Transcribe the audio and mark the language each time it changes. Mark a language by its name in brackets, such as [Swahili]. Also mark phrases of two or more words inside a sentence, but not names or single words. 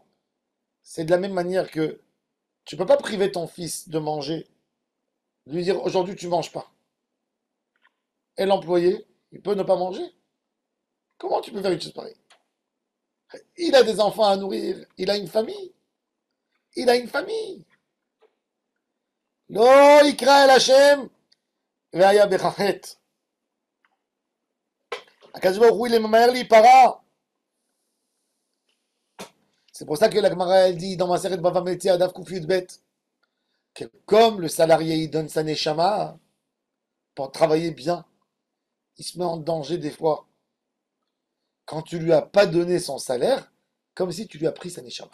[French] C'est de la même manière que tu ne peux pas priver ton fils de manger, de lui dire aujourd'hui tu ne manges pas. Et l'employé, il peut ne pas manger. Comment tu peux faire une chose pareille? Il a des enfants à nourrir, il a une famille. Il a une famille. [Hebrew] Lo יקרא אל השם והיה בחטא. הקדוש ברוך הוא ממהר להיפרע. [French] C'est pour ça que la Gemara elle dit dans ma série de Bava Metzia [Hebrew] דף קוף יוד [French] que comme le salarié il donne sa neshama pour travailler bien, il se met en danger des fois quand tu lui as pas donné son salaire, comme si tu lui as pris sa neshama.